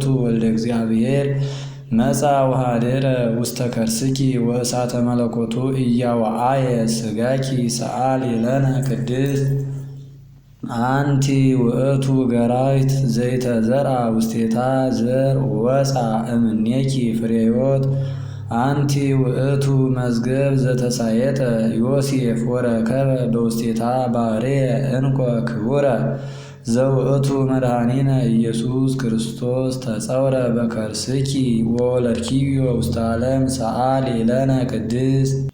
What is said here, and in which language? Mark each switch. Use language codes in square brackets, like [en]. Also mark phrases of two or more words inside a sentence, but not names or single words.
[gez] ወልደ እግዚአብሔር መጻ ወኀደረ ውስተ ከርስኪ ወእሳተ መለኮቱ ኢያወአየ ሥጋኪ ሰአሊ ለነ ቅድስት አንቲ ውእቱ ገራይት ዘይተዘርአ ውስቴታ ዘር ወፃ እምኔኪ ፍሬ ሕይወት አንቲ ውእቱ መዝገብ ዘተሳየጠ ዮሴፍ ወረከበ በውስቴታ ባሕርየ እንኮ ክቡረ ዘውእቱ መድኃኒነ ኢየሱስ ክርስቶስ ተጸውረ በከርስኪ ወወለድኪዮ ውስተ ዓለም ሰአሊ ለነ ቅድስት